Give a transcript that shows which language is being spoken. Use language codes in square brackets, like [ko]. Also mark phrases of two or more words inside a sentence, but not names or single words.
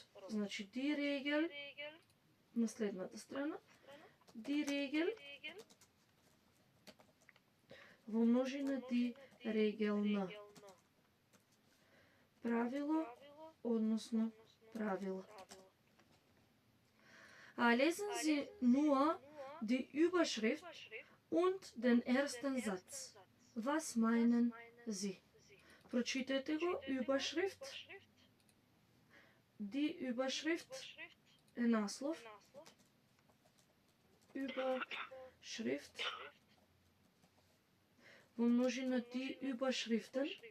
[mk] Значи [de] die Regel [mk] на следната страна, [de] die Regel [mk] во множина [de] die Regeln. [mk] Правило, односно правило. [de] Lesen Sie nur die Überschrift und den ersten Satz. Was meinen Sie? [mk] Прочитайте го, [de] Überschrift. Die Überschrift [mk] е наслов. [de] Überschrift. [mk] Во множина [de] die Überschriften.